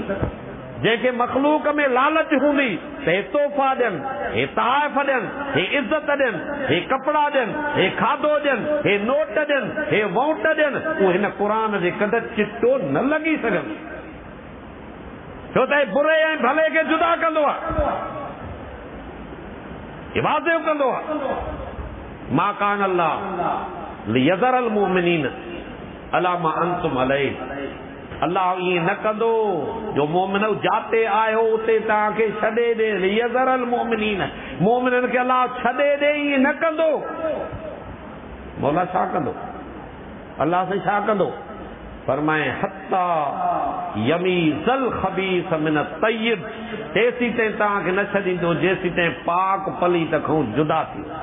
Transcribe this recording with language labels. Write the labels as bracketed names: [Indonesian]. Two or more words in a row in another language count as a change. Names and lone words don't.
[Sindhi] जंहिंखे मख़लूक में लालच हूंदी त हे तोहफ़ा ॾियनि, हे तहाइफ़ ॾियनि, हे इज़त ॾियनि, हे कपिड़ा ॾियनि, हे खाधो ॾियनि, हे नोट ॾियनि, हे वोट ॾियनि, उहो हिन क़ुरान जे कढ चिटो न लॻी सघंदो। छो त हे बुरे ऐं भले खे जुदा कंदो आहे, वाज़िब कंदो आहे। [Arabic] ما كان الله ليذر المؤمنين على ما أنتم عليه, [Sindhi] अल्लाह ईअं न कंदो जो मोमिन जाते आयो उते तव्हांखे छॾे ॾे। [Arabic] ليذر المؤمنين, [Sindhi] मोमिननि खे अल्लाह छॾे ॾे, ईअं न कंदो। मौला छा कंदो? अल्लाह सां छा कंदो? फरमाए [Arabic] حتى يميز الخبيث من الطيب, [Sindhi] तेसी ताईं तव्हांखे न छॾींदो जेसी ताईं पाक पलीत खां जुदा थी।